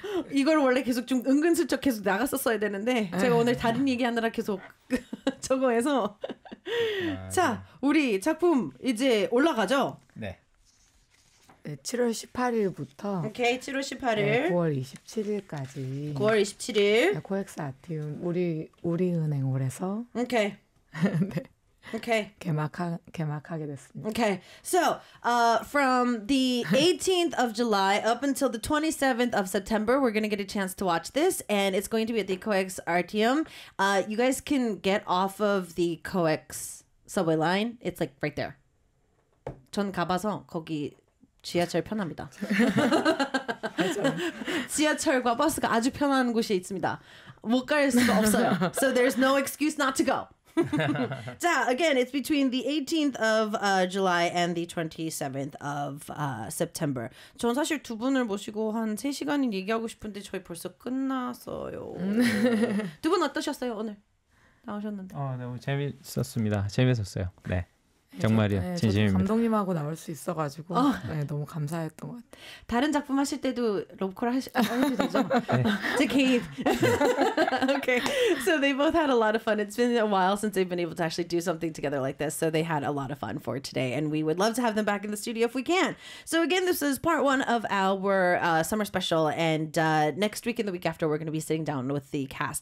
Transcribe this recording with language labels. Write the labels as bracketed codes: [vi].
[ko] 이걸 원래 계속 좀 은근슬쩍 계속 나갔었어야 되는데 제가 오늘 다른 얘기하느라 계속 적응해서 자, 우리 작품 이제 올라가죠? 네. 네, 7월 18일부터 오케이, 7월 18일 네, 9월 27일까지 9월 27일 네, 코엑스 아티움 우리 은행 홀에서 오케이 네. [en] Okay. [ko] 개막하게 됐습니다. [en] Okay. So, from the 18th of July up until the 27th of September, we're going to get a chance to watch this, and it's going to be at the COEX Artium. You guys can get off of the COEX subway line. It's like right there. [ko] 전 가봐서 거기 지하철 편합니다. 지하철과 버스가 아주 편한 곳에 있습니다. 못 갈 수가 없어요. [en] So there's no excuse not to go. 자, again, it's between the 18th of July and the 27th of September. [ko] 전 사실 두 분을 모시고 한 3시간은 얘기하고 싶은데 저희 벌써 끝났어요. 두 분 어떠셨어요, 오늘? 나오셨는데. 너무 재밌었습니다. 재밌었어요. 네. 정말이요. 네, 진심입니다. 감독님하고 나올 수 있어가지고 네, 너무 감사했던 것 같아요. 다른 작품 하실 때도 로컬 하셔도 되죠? 네. 제 개인. [en] Okay. So they both had a lot of fun. It's been a while since they've been able to actually do something together like this. So they had a lot of fun for today. And we would love to have them back in the studio if we can. So again, this is part one of our summer special. And next week and the week after, we're going to be sitting down with the cast.